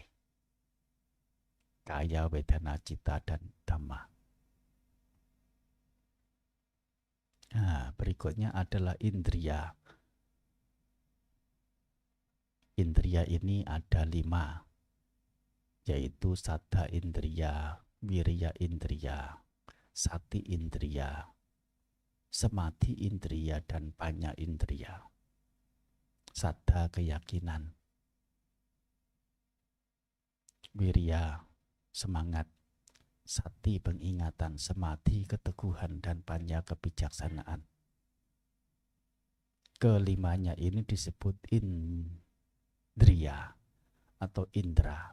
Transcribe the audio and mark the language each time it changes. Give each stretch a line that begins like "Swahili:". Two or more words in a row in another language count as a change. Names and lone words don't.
Pali: Kaya, wedana, cita, dan dhamma.
Indonesian: Nah, berikutnya adalah indriya. Indriya ini ada 5, yaitu
Pali: saddha indriya, wirya indriya, sati indriya, samadhi indriya,
Indonesian: dan
Pali: panya indriya.
Indonesian: Saddha keyakinan, wirya semangat, sati pengingatan, samadhi keteguhan, dan panya kebijaksanaan. Kelimanya ini disebut indriya atau indra.